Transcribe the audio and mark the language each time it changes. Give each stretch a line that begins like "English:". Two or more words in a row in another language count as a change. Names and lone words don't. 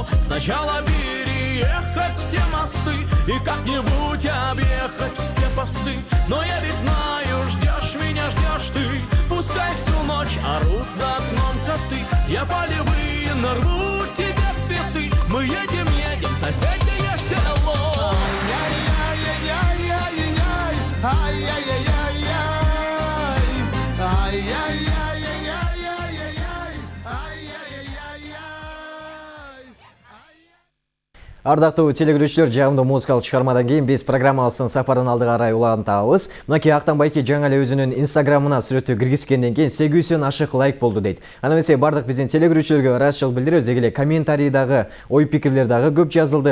Russian: Сначала переехать все мосты и как-нибудь объехать все посты. Но я ведь знаю, ждешь меня, ждешь ты. Пускай всю ночь орут за окном коты. Я полевые нарву тебе цветы. Мы едем, едем в соседнее село. Ай-яй-яй-яй-яй-яй, ай-яй-яй-яй-яй, ай-яй-яй-яй-яй-яй, ай-яй-яй-яй-яй.
Kyrgyz: Ардактуу телегөрүүчүлөр, жагымдуу музыкалык чыгармадан кийин биз программабыздын сапардын алдыга карай улантабыз. Мынакей Актанбайки жаңы эле өзүнүн инстаграмына сүрөтү киргизгенден кийин 800 ашык лайк болду дейт. Аны эмесе бардык биздин телегөрүүчүлөргө ыраазычылык билдиребиз. Дегеле комментарийдагы ой пикирлер дагы көп жазылды.